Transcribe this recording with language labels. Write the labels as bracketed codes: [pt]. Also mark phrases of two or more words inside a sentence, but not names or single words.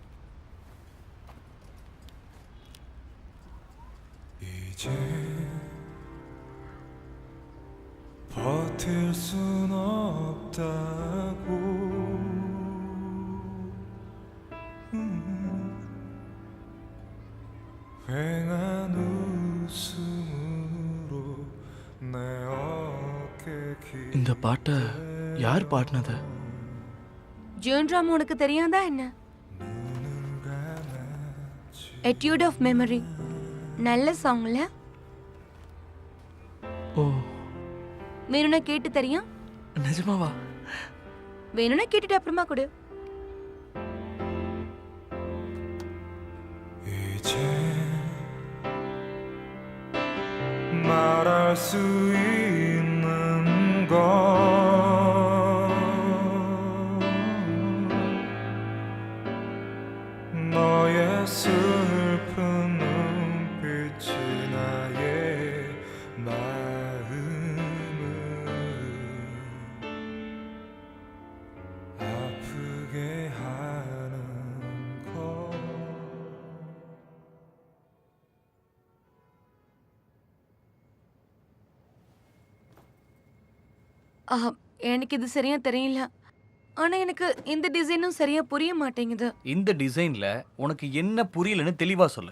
[ko] 이제 없다고 휑한 웃음으로 내 어깨 [ta] இந்த பாட்டை யார் பாடினது? ஜேர்ன்ராம் உனக்கு தெரியாதா என்ன? எட்யூட் ஆஃப் மெமரி நல்ல சாங்ல. ஓ, வேணும்னா கேட்டு தெரியும். நிஜமாவா? வேணும்னா கேட்டுட்டு அப்புறமா கொடு. [ko] 이제 말할 수 있는 건 너의 슬픈 눈빛이 나의 마음을 아프게 하는 것 [ta] எனக்கு இது சரியா தெரியல. ஆனா எனக்கு இந்த டிசைனும் சரியா புரிய மாட்டேங்குது. இந்த டிசைன்ல உனக்கு என்ன புரியலன்னு தெளிவா சொல்லு.